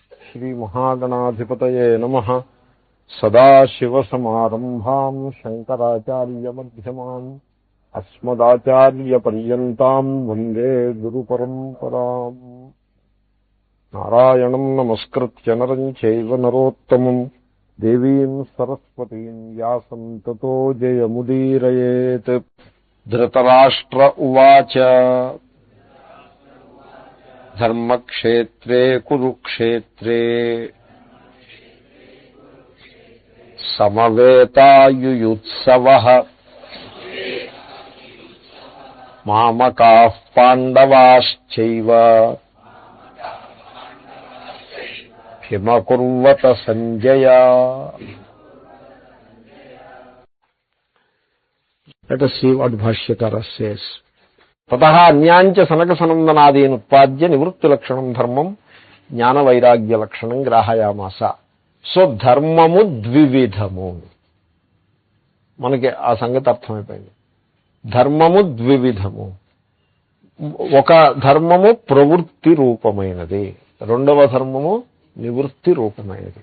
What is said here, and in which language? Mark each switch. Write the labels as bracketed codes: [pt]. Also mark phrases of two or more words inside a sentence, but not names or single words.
[sa] శ్రీమహాగణాధిపతయే నమః. సదాశివసమారంభాం శంకరాచార్యమధ్యమాం అస్మదాచార్యపర్యంతాం వందే గురుపరంపరాం. నారాయణం నమస్కృత్య నరం చైవ నరోత్తమం దేవీం సరస్వతీం వ్యాసం తతో జయముదీరయేత్. ధృతరాష్ట్ర ఉవాచ ధర్మక్షేత్రే కురుక్షేత్రే సమవేతాయుయుత్సవః మామకాః పాండవాశ్చైవ కిమకుర్వత సంజయ. [en] Let us see what Bhashyakara says. [sa] తతః అన్యాంచ సనక సనందనాదీన్ ఉత్పాద్య నివృత్తి లక్షణం ధర్మం జ్ఞాన వైరాగ్య లక్షణం గ్రాహయామాస. [te] సో ధర్మము ద్వివిధము, మనకి ఆ సంగతి అర్థమైపోయింది. ధర్మము ద్వివిధము, ఒక ధర్మము ప్రవృత్తి రూపమైనది, రెండవ ధర్మము నివృత్తి రూపమైనది.